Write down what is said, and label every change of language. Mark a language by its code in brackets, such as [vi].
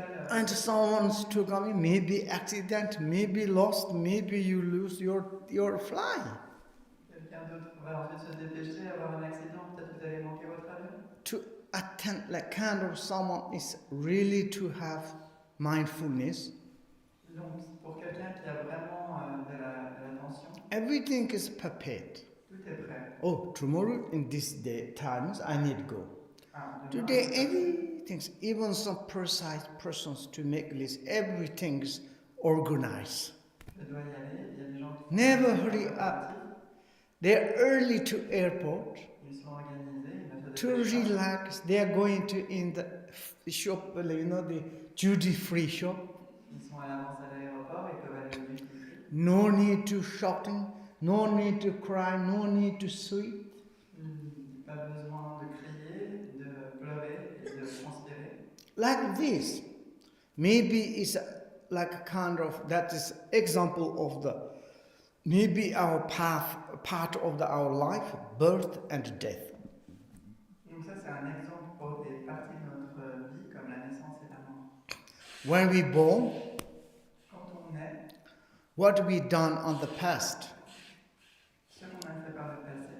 [en] And someone's to come in, maybe accident, maybe lost, maybe you lose your flight. [fr] Quelqu'un d'autre va ensuite se dépêcher, avoir un accident, peut-être vous allez manquer votre avion. [en] To attend, like kind of someone is really to have mindfulness. [fr] Donc, pour quelqu'un qui a vraiment de l'attention, [en] everything is prepared. [fr] Tout est prêt. [en] Oh, tomorrow in this day times I need to go. Today everything's, even some precise persons to make list, everything's organized. [fr] Je dois y aller. Il y a des gens qui [en] never hurry up. They're early to airport. [fr] Ils sont organisés. [en] To relax. They are going to in the shop, the duty-free shop. [fr] Ils sont à l'avance à l'aéroport. Ils peuvent aller au duty-free. [en] No need to shouting. No need to cry. No need to sweat. [fr] Pas besoin de crier, de pleurer et de transpirer. [en] Like this. Maybe it's like a kind of, that is example of the Maybe our part of our life, birth and death. [fr] Donc ça, c'est un exemple pour des parties de notre vie, comme la naissance et la mort. [en] When we born, [fr] Quand on naît, [en] what we done on the past [fr] ce qu'on a fait par le passé,